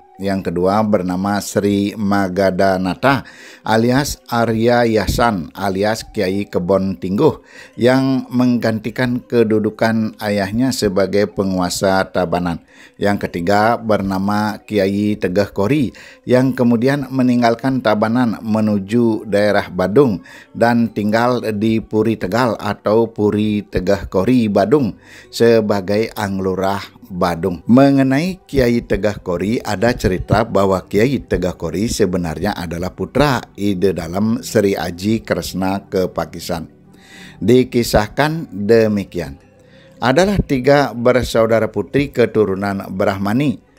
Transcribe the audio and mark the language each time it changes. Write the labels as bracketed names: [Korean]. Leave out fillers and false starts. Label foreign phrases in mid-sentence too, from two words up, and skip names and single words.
[Indonesian] Yang kedua bernama Sri Magadanata alias Arya Yasan alias Kiai Kebon Tingguh yang menggantikan kedudukan ayahnya sebagai penguasa Tabanan. Yang ketiga bernama Kiai Tegah Kori yang kemudian meninggalkan Tabanan menuju daerah Badung dan tinggal di Puri Tegal atau Puri Tegah Kori Badung sebagai Anglurah Badung. Mengenai Kiai Tegah Kori, ada cerita bahwa Kiai Tegah Kori sebenarnya adalah putra ide dalam Sri Aji Kresna Kepakisan. Dikisahkan demikian. Adalah 3 bersaudara putri keturunan Brahmani.